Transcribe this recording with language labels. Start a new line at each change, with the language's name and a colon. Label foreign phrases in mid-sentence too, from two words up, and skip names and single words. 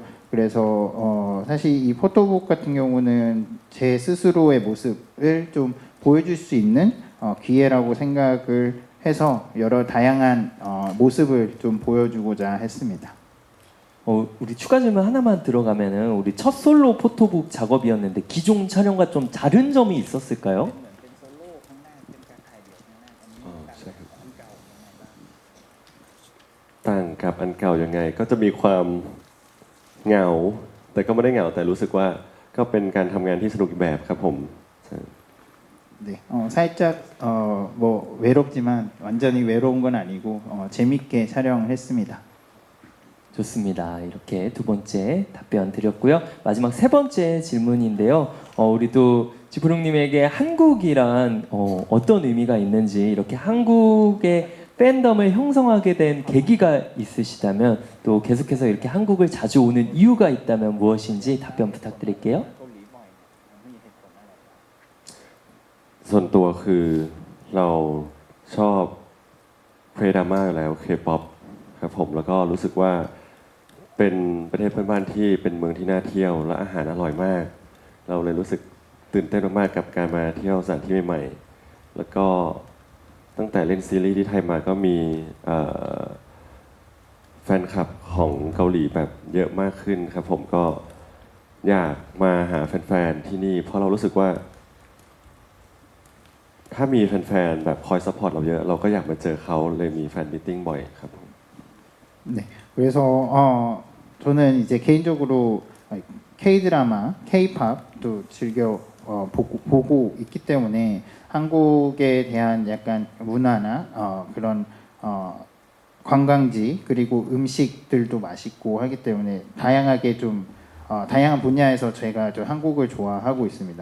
Korean: 그래서 사실 이 포토북 같은 경우는 제 스스로의 모습을 좀 보여줄 수 있는 기회라고 생각을 해서 여러 다양한 모습을 좀 보여주고자 했습니다. 우리 추가 질문 하나만 들어가면은 우리 첫 솔로 포토북 작업이었는데 기존 촬영과 좀 다른 점이 있었을까요?
Thai: ใช่ครับต่างกับอันเก่ายังไงก็จะมีความเหงา แต่ก็ไม่ได้เหงาแต่รู้สึกว่าก็เป็นการทำงานที่สนุกอีกแบบครับผมใช่
Korean: 네, 살짝 뭐 외롭지만 완전히 외로운 건 아니고 재밌게 촬영을 했습니다. 좋습니다. 이렇게 두 번째 답변 드렸고요. 마지막 세 번째 질문인데요. 우리도 지프롱님에게 한국이란 어떤 의미가 있는지 이렇게 한국의 팬덤을 형성하게 된 계기가 있으시다면 또 계속해서 이렇게 한국을 자주 오는 이유가 있다면 무엇인지 답변 부탁드릴게요.
Thai: ส่วนตัวคือเราชอบเคดราม่าอยู่แล้วเคป๊อปครับผมแล้วก็รู้สึกว่าเป็นประเทศเพื่อนบ้านที่เป็นเมืองที่น่าเที่ยวและอาหารอร่อยมาก เราเลยรู้สึกตื่นเต้นมากๆกับการมาเที่ยวสถานที่ใหม่ๆแล้วก็ตั้งแต่เล่นซีรีส์ที่ไทยมาก็มี แฟนคลับของเกาหลีแบบเยอะมากขึ้นครับผมก็อยากมาหาแฟนๆที่นี่เพราะเรารู้สึกว่าถ้ามีแฟนๆแบบคอยซัพพอร์ตเราเยอะเราก็อยากมาเจอเขาเลยมีแฟนมีตติ้งบ่อยครับผม
Korean: 네, 그래서 저는 이제 개인적으로 K-드라마, K-팝도 즐겨 보고 있기 때문에 한국에 대한 약간 문화나 그런 관광지 그리고 음식들도 맛있고 하기 때문에 다양하게 좀 다양한 분야에서 제가 좀 한국을 좋아하고 있습니다.